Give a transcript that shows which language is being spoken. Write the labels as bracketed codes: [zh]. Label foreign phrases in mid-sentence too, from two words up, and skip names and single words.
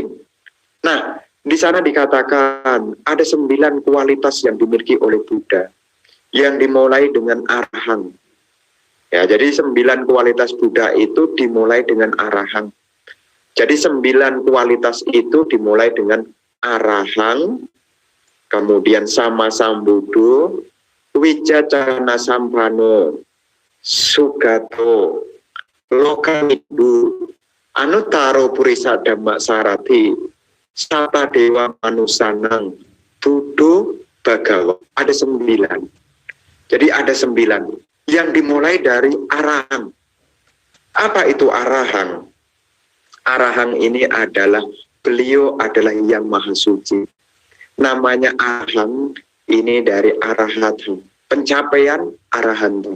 [id] Nah, di sana dikatakan ada 9 kualitas yang dimiliki oleh Buddha, yang dimulai dengan arahang. Ya, jadi 9 kualitas Buddha itu dimulai dengan arahang. Jadi 9 kualitas itu dimulai dengan arahang, kemudian [pi] sama sambudo, wijacana sampano, sugato, lokamidu, anutaro purisa dhamma sarati, sata dewa manusanang, budo bagawa. [id] Ada 9. Jadi ada 9 yang dimulai dari arahang. Apa itu arahang? Arahang ini adalah beliau adalah yang maha suci. Namanya arahang ini dari arahatan, pencapaian arahanta.